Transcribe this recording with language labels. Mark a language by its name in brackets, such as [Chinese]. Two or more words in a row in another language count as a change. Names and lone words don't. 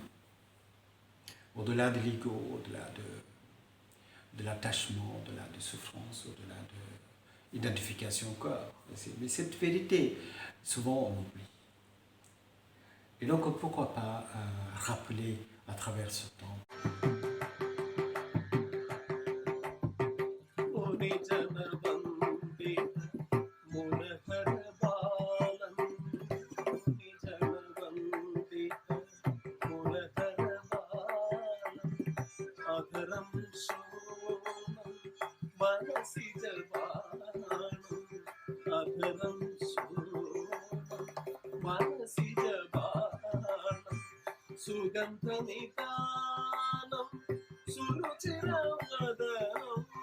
[French] Au-delà de l'ego, au-delà de l'attachement, au-delà de souffrance, au-delà de l'identification au corps. Mais cette vérité, souvent on oublie. Et donc pourquoi pas rappeler à travers ce temps. [Sanskrit] निजनवन्दित मुरहरबालं निजनवन्दित मुरहरबालम् अधरं शोणं मनसि जबाणम् अधरं शोणं मनसि जबाणम् सुगन्धनिदानं सुरुचिरवदनं